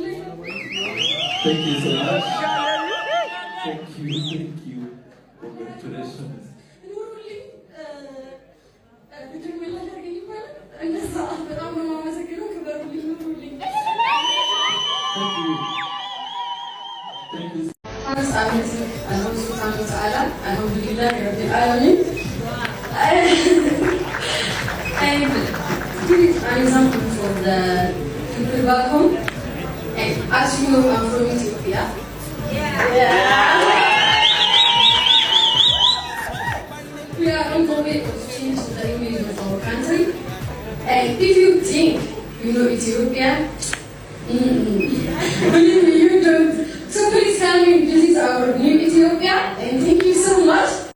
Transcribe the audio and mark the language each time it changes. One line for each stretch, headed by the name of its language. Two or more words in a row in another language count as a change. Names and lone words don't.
English: Thank you so much. Thank you. Congratulations.
Amharic: ኑሩልኝ ብድር መላሽ አድርገኝ ይባላል። እንደዛ በጣም ነው የማመሰግነው። ክበሩልኝ፣ ኑሩልኝ።
English: Thank you.
Arabic: أنا سبحانه وتعالى الحمد لله رب العالمين.
English: And give an example for the people back home. And as you know, I'm from Ethiopia. We are on the way to change the image of our country. And if you think you know Ethiopia, believe me, you don't. So please come and visit our new Ethiopia, and thank you so much.